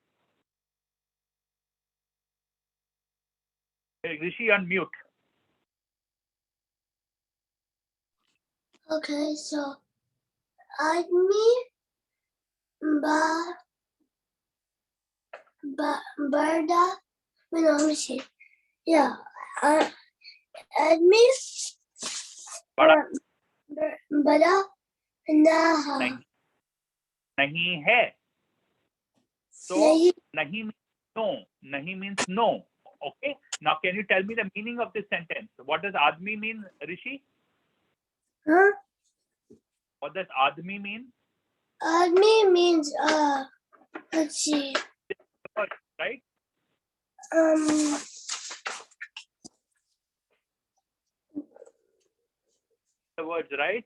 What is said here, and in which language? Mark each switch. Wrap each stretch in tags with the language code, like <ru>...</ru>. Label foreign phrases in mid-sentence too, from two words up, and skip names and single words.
<en>Hey, Rishi, unmute. Okay, so</en> <hi>आदमी बड़ा.</hi> <en>Wait, no, let me see. Yeah,</en> <hi>Admi Bada. बड़ा नहा. नहीं है. So Nahi.</hi> <en>nahi means no. Nahi means no. Okay. Now can you tell me the meaning of this sentence? What does admi mean, Rishi? Huh? What does admi mean? Admi means let's see. Right? The words, right?</en>